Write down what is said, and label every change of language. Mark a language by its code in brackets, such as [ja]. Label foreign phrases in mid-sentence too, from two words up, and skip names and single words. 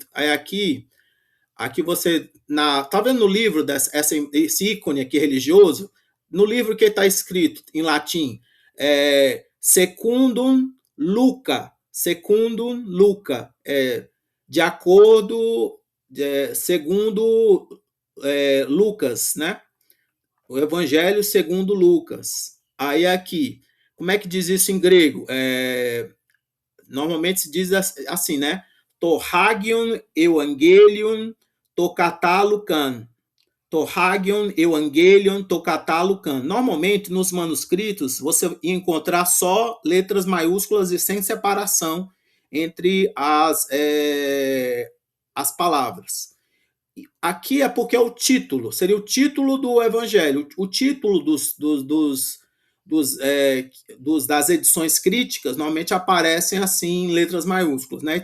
[pt] Aí aqui você tá vendo no livro esse ícone aqui religioso, no livro que está escrito em latim, [la] secundum Luca, [pt] de acordo, segundo Lucas, né? O Evangelho segundo Lucas. Aí aqui, como é que diz isso em grego? Normalmente se diz assim, né? [el] Το άγιον ευαγγέλιον το καταλουκάν. Το άγιον ευαγγέλιον το καταλουκάν. [pt] Normalmente nos manuscritos você ia encontrar só letras maiúsculas e sem separação entre as palavras. Aqui é porque é o título, seria o título do Evangelho, o título das edições críticas normalmente aparecem assim em letras maiúsculas, né?